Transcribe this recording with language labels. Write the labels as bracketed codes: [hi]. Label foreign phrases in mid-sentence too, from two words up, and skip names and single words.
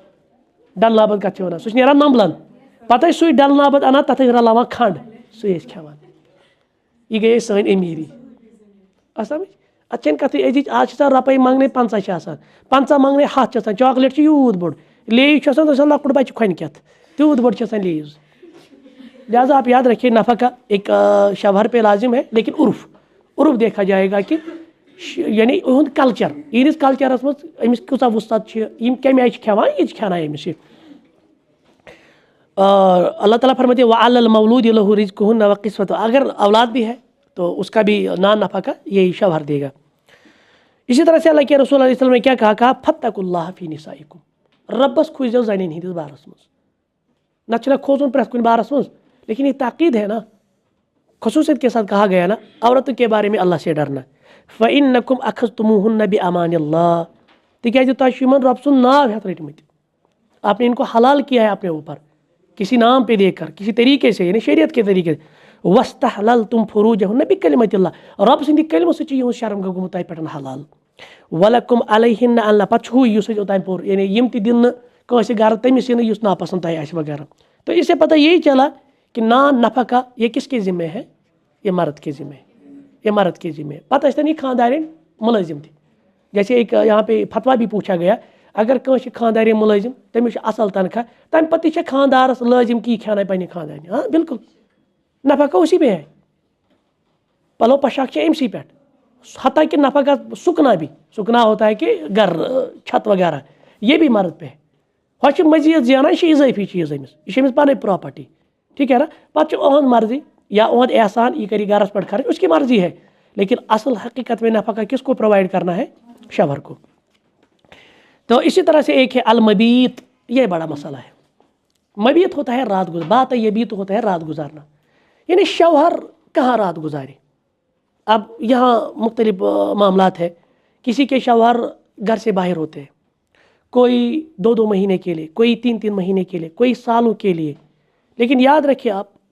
[ks] ڈل نابد کتھ چھِ ونان سُہ چھُ نیران نمبلن پتہٕ ٲسۍ سُے ڈل نابد انان تتھ ٲسۍ رلاوان کھنڈ سُے ٲسۍ کھٮ۪وان یہِ گٔیے سٲنۍ امیٖری سمجھ اتھ چھنہٕ کتھٕے أزِچ آز چھِ آسان رۄپے منٛگنے 50 چھِ آسان 50 منٛگنے 100 چھِ آسان چاکلیٹ چھُ یوٗت بوٚڑ لیز چھُ آسان سُہ چھُ آسان لۄکُٹ بچہِ کھۄنہِ کٮ۪تھ تیوٗت بوٚڑ چھُ آسان لیز [ur] لہٰذا آپ یاد رکھیے نفقہ ایک شوہر پہ لازم ہے لیکن عرف دیکھا جائے گا کہ یعنی [ks] اُہُنٛد کلچر یِہنٛدِس کلچرس منٛز أمِس کۭژاہ وُستت چھِ یِم کمہِ آیہِ چھِ کھٮ۪وان یہِ چھِ کھٮ۪ناے أمِس یہِ [ur] اللہ تعالیٰ فرماتے [ar] وعلی المولود لہ رزقہن وقسمتہ [ur] اگر اولاد بھی ہے تو اس کا بھی نان نفقہ یہی شوہر دے گا اسی طرح سے اللہ کے رسول علیہ وسلم نے کیا کہا [ar] فاتقوا اللہ فی نسائکم [ks] ربس کھوٗزیو زنٮ۪ن ہِنٛدِس بارس منٛز نتہٕ چھُنہ کھوژُن پرٛٮ۪تھ کُنہِ بارس منٛز [ur] لیکن یہ تاکید ہے نا خصوصیت کے ساتھ کہا گیا نا عورتوں کے بارے میں اللہ سے ڈرنا [ar] فَإِنَّكُمْ أَخَذْتُمُوهُنَّ بِأَمَانِ اللَّهِ [ks] تِکیٛازِ تۄہہِ چھُ یِمن رۄب سُنٛد ناو ہٮ۪تھ رٔٹمٕتۍ [ur] آپ نے ان کو حلال کیا ہے اپنے اوپر کسی نام پہ دے کر کسی طریقے سے یعنی شریعت کے طریقے [ks] سے [ar] وَاسْتَحْلَلْتُمْ فُرُوجَهُنَّ بِكَلِمَةِ اللَّهِ [ks] رۄب سٕنٛدِ کلمہٕ سۭتۍ چھُ یِہُنٛد شرم گوٚمُت تۄہہِ پٮ۪ٹھ حلال [ar] وَلَكُمْ عَلَيْهِنَّ [ks] اللہ پتہٕ چھُ یُس أسۍ اوٚتام پوٚر یعنی یِم تہِ دِن نہٕ کٲنٛسہِ گرٕ تٔمِس یِنہٕ یُس ناپسنٛد تۄہہِ آسہِ وغیرہ [ur] تو اس سے پتہ یہی چلا کہ نان نفقہ یہ کس کے ذمہ ہے یہ مرد کے ذمہ ہے [ks] یہ مرد کے ذمہ ہے پتہ ٲسۍ تن یہِ خاندارین ملٲزم تہِ [ur] جیسے ایک یہاں پہ فتوا بھی پوچھا گیا [ks] اگر کٲنٛسہِ خاندارین ملٲزم تٔمِس چھُ اصل تنخواہ تمہِ پتہٕ تہِ چھےٚ خاندارس لٲزم کی کھیاناے پننہِ خاندارنہِ [ur] ہاں بالکل نفقہ اسی پہ ہے [ks] پلو پوشاک چھِ أمسٕے پٮ۪ٹھ [ur] حتیٰ کہ نفقہ سکنا ہوتا ہے کہ گھر چھت وغیرہ یہ بھی مرد پہ ہے [ks] ہۄ چھِ مزید زینان یہِ چھِ اضٲفی چیٖز أمِس یہِ چھِ أمِس پنٕنۍ پراپرٹی [ur] ٹھیک ہے نا [ks] پتہٕ چھُ أہنٛد مرضی یا أہنٛد احسان یہ کری گھرس پٮ۪ٹھ خرچ [ur] اس کی مرضی ہے لیکن اصل حقیقت میں نفقہ کس کو پرووائڈ کرنا ہے شوہر کو تو اسی طرح سے ایک ہے المبیت یہ بڑا مسئلہ ہے مبیت ہوتا ہے رات گزار بات یبیت ہوتا ہے رات گزارنا یعنی شوہر کہاں رات گزارے اب یہاں مختلف معاملات ہے کسی کے شوہر گھر سے باہر ہوتے ہیں کوئی 2 مہینے کے لیے کوئی 3 مہینے کے لیے کوئی سالوں کے لیے لیکن یاد رکھیے آپ